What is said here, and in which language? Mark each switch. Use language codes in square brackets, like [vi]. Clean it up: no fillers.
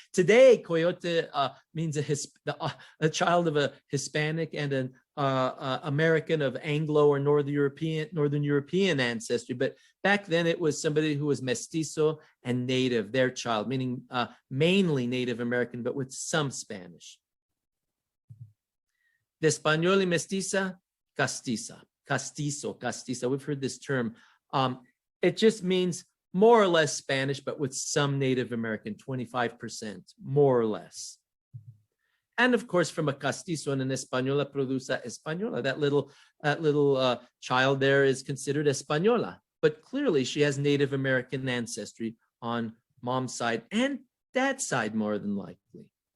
[en] Today, coyote means a child of a Hispanic and an American of Anglo or Northern European ancestry. But back then it was somebody who was mestizo and native, their child, meaning mainly Native American, but with some Spanish. [es] De español y mestiza, castiza, castizo. [en] We've heard this term. It just means more or less Spanish, but with some Native American, 25%, more or less. And of course, from a castizo and an española produce española. That little child there is considered española, but clearly she has Native American ancestry on mom's side and dad's side, more than likely.